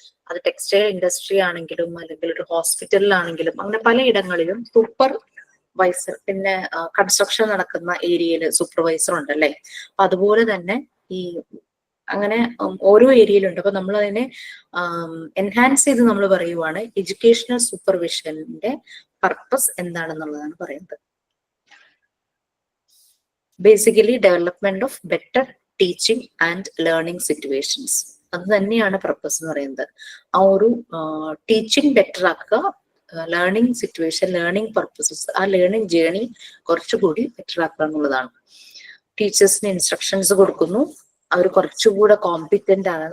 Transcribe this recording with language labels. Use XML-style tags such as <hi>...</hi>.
<ml>അത് textile industry ആണെങ്കിലും അല്ലെങ്കിൽ ഒരു ഹോസ്പിറ്റലിലാണെങ്കിലും അങ്ങനെ പലയിടങ്ങളിലും സൂപ്പർവൈസർ, പിന്നെ കൺസ്ട്രക്ഷൻ നടക്കുന്ന ഏരിയയിൽ സൂപ്പർവൈസർ ഉണ്ടല്ലേ. അപ്പൊ അതുപോലെ തന്നെ ഈ അങ്ങനെ ഓരോ ഏരിയയിലുണ്ട്. അപ്പൊ നമ്മൾ അതിനെ എൻഹാൻസ് ചെയ്ത് നമ്മൾ പറയുവാണ് എഡ്യൂക്കേഷണൽ സൂപ്പർവിഷന്റെ പർപ്പസ് എന്താണെന്നുള്ളതാണ് പറയുന്നത്.</ml> <en>Basically development of better teaching and learning situations.</en> <ml>അത് തന്നെയാണ് പർപ്പസ് എന്ന് പറയുന്നത്. ആ ഒരു ടീച്ചിങ് ബെറ്റർ ആക്കുക, ലേണിംഗ് സിറ്റുവേഷൻ, ലേണിംഗ് പർപ്പസസ്, ആ ലേണിംഗ് ജേർണി കുറച്ചുകൂടി ബെറ്റർ ആക്കുക എന്നുള്ളതാണ്. ടീച്ചേഴ്സിന് ഇൻസ്ട്രക്ഷൻസ് കൊടുക്കുന്നു, അവർ കുറച്ചുകൂടെ കോമ്പിറ്റന്റ് ആണ്.</ml>